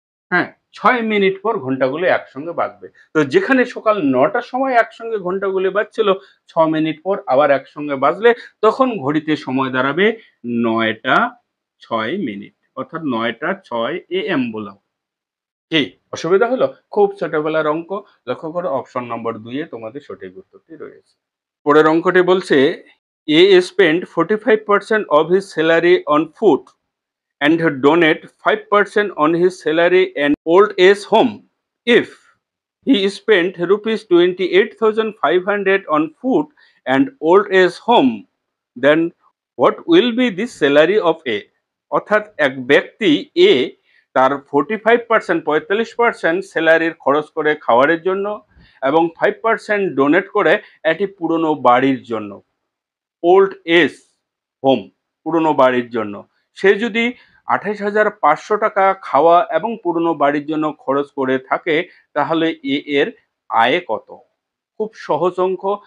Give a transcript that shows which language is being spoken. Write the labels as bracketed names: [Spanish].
[Bangla] হ্যাঁ, 6 মিনিট পর ঘন্টাগুলো একসঙ্গে বাজবে। তো যেখানে সকাল ৯টার সময় একসঙ্গে ঘন্টাগুলো বাজছিল, 6 মিনিট পর আবার একসঙ্গে বাজলে তখন ঘড়িতে সময় দাঁড়াবে ৯টা ৬ মিনিট। অর্থাৎ ৯টা ৬ AM বললাম। কি অসুবিধা হলো? খুব ছোটবেলার অঙ্ক। লক্ষ্য করো অপশন নম্বর ২ এ তোমাদের সঠিক উত্তরটি রয়েছে। পরের অঙ্কটি বলছে, [English] A spent 45% of his salary on food and donate 5% on his salary and old age home. If he spent rupees 28,500 on food and old age home, then what will be the salary of A? [Bangla] অর্থাৎ এক ব্যক্তি এ তার 45% স্যালারির খরচ করে খাওয়ারের জন্য এবং 5% ডোনেট করে একটি পুরনো বাড়ির জন্য, ওল্ড এজ হোম, পুরনো বাড়ির জন্য। সে যদি 28,500 টাকা খাওয়া এবং পুরনো বাড়ির জন্য খরচ করে থাকে, তাহলে এর আয় কত? খুব সহজ অঙ্ক।